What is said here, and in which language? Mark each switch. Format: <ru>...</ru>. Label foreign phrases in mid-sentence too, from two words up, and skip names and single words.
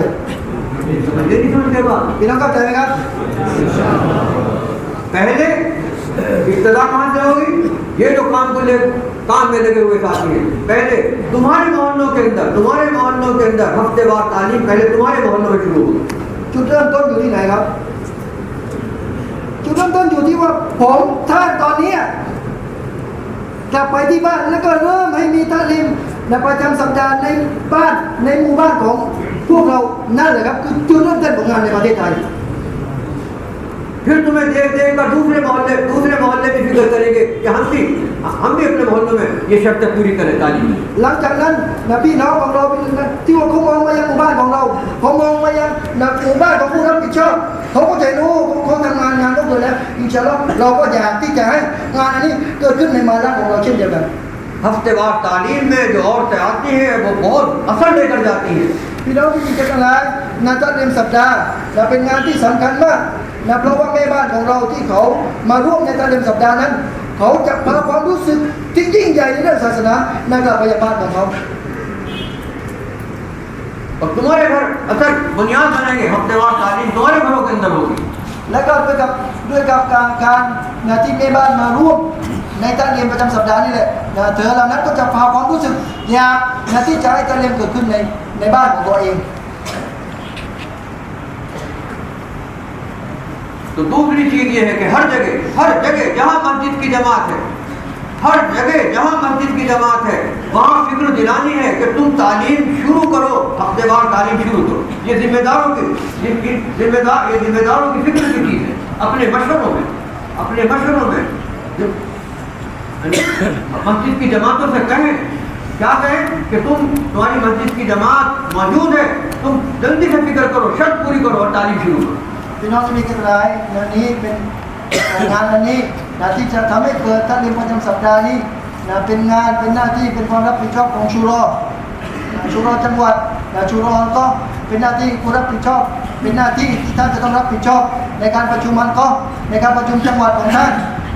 <hi>समझे नहीं समझे बात</hi> <th>พี่น้องเข้าใจไหมครับ</th> <hi>पहले इब्तिदा कहाँ से होगी ये जो काम में लगे हुए साथी हैं पहले तुम्हारे मोहल्लों के अंदर हफ्तेवार तालीम पहले तुम्हारे मोहल्लों में शुरू होगी</hi> <th>จุดเริ่มต้นอยู่ที่ไหนครับจุดเริ่มต้นอยู่ที่ว่าผมท่านตอนนี้กลับไปที่บ้านแล้วก็เริ่มให้มีตะลีมในประจำสัปดาห์ในบ้านในหมู่บ้านของพวกเรานั่นแหละครับคือจุดเริ่มต้นของงานในประเทศไทย</th> <hi>फिर तुम्हें देख कर दूसरे मोहल्ले की फिक्र करेंगे कि हम भी अपने मोहल्लों में ये शर्तें पूरी करें तालीम</hi> <th>หลังจากนั้นนะพี่น้องของเราที่ว่าเขามองมายังหมู่บ้านของเราเขามองมายังหมู่บ้านของผู้รับผิดชอบเขาก็จะรู้เขาทำงานก็เกิดแล้ว</th> <ar>إن شاء الله</ar> <th>เราก็อยากที่จะให้งานอันนี้เกิดขึ้นในมาละของเราเช่นเดียวกัน</th> <hi>हफ्तेवार तालीम में जो औरतें आती हैं वो बहुत असर लेकर जाती हैं</hi> <th>พี่น้องที่มีใจกันหลายงานตะลีมสัปดาห์จะเป็นงานที่สำคัญมากนะเพราะว่าแม่บ้านของเราที่เขามาร่วมในตะลีมสัปดาห์นั้นเขาจะพาความรู้สึกที่ยิ่งใหญ่ในเรื่องศาสนาในกลับไปยังบ้านของเขา</th> <hi>और तुम्हारे घर असर बुनियाद बनेंगे हफ्तेवार तालीम तुम्हारे घरों के अंदर होगी</hi> <th>และก็ด้วยกับการที่แม่บ้านมาร่วมในตะลีมประจำสัปดาห์นี่แหละเธอเหล่านั้นก็จะพาความรู้สึกอยากที่จะให้ตะลีมเกิดขึ้นในบ้านของตัวเอง</th> <hi>तो दूसरी चीज ये है कि हर जगह जहाँ मस्जिद की जमात है हर जगह जहाँ मस्जिद की जमात है वहाँ फिक्र दिलानी है कि तुम तालीम शुरू करो हफ्तेवार तालीम शुरू करो ये जिम्मेदारों की फिक्र की चीज़ है अपने मशवरों में मस्जिद की जमातों से कहें क्या कहें कि तुम्हारी मस्जिद की जमात मौजूद है तुम जल्दी से फिक्र करो शर्त पूरी करो और तालीम शुरू करो</hi> <th>พี่น้องที่มีกันหลายงานนี้เป็นงานอันนี้ที่จะทำให้เกิดตะลีมประจำสัปดาห์นี้เป็นงานเป็นหน้าที่เป็นความรับผิดชอบของชูรอจังหวัดชูรอก็เป็นห น้าที่ผู้รับผิดชอบเป็นหน้าที่ที่ท่านจะต้องรับผิดชอบในการประชุมมันก็ในการประชุมจังหวัดของท่านใน</th>